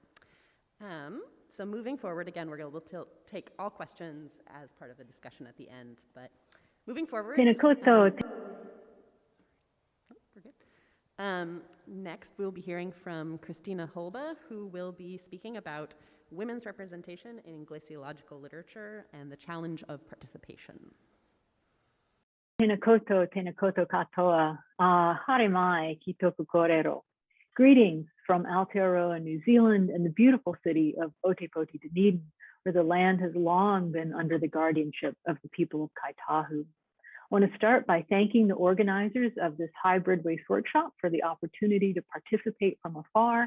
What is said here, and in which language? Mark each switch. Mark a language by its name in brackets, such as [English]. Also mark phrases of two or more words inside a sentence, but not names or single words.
[English] So moving forward, again, we're going to take all questions as part of the discussion at the end, but moving forward. We're good. Next, we'll be hearing from Christina Hulbe, who will be speaking about women's representation in glaciological literature and the challenge of participation. [Māori] Tēnā koutou katoa, haere mai ki tōku kōrero. [English] Greetings from Aotearoa, New Zealand, and the beautiful city of Ōtepoti, Dunedin, where the land has long been under the guardianship of the people of Kaitahu. I want to start by thanking the organizers of this hybrid WAIS workshop for the opportunity to participate from afar.